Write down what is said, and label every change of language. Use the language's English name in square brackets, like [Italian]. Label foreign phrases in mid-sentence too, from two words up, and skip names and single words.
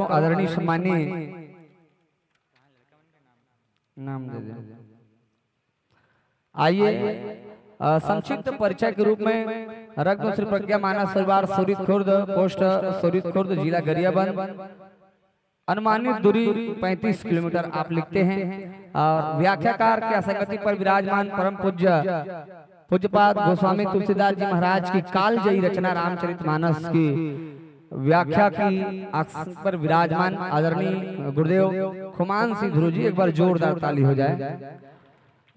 [Hindi] आदरणीय सम्मानीय नाम दे दें। आइए संक्षिप्त परिचय के रूप में रक्त श्री प्रज्ञा मानस परिवार सोरित खुर्द, पोस्ट सोरित खुर्द, जिला गरियाबंद, अनुमानित दूरी 35 किलोमीटर आप लिखते हैं। और व्याख्याकार के असंगति पर विराजमान परम पूज्य पूज्यपाद गोस्वामी तुलसीदास जी महाराज की कालजयी रचना रामचरितमानस की व्याख्या की आसन पर विराजमान आदरणीय गुरुदेव खुमान सिंह ध्रुव जी, एक बार जोरदार ताली हो जाए।